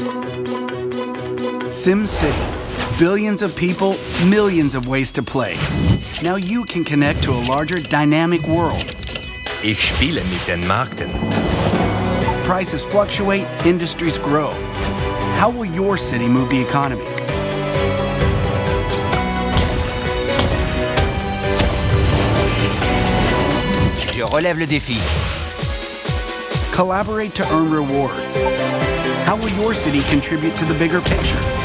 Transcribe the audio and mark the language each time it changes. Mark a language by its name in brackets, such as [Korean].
[English] SimCity. Billions of people, millions of ways to play. Now you can connect to a larger, dynamic world. [German] Ich spiele mit den Märkten. [English] Prices fluctuate, industries grow. How will your city move the economy? [French] Je relève le défi. [English] Collaborate to earn rewards. How will your city contribute to the bigger picture?